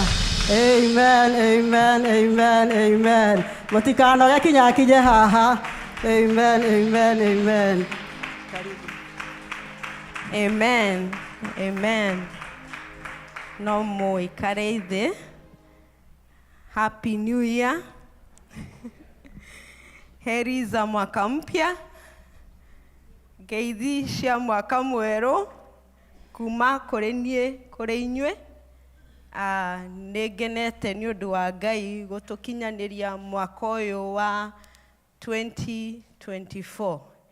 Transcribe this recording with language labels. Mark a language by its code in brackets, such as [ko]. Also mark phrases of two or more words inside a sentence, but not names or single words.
[en] Amen, amen, amen, amen. [ki] Mũtikanoge kinyakinye haha. [en] Amen, amen, amen. Amen, amen. [ki] No mũikare thĩ. [en] Happy New Year. [sw] Heri za mwaka mpya. [ki] Ngeithi cia mwaka mwerũ kuma kũrĩ niĩ kũrĩ inyuĩ. Nĩngenete nĩ ũndũ wa Ngai gũtũkinyanĩria mwaka ũyũ wa 2024.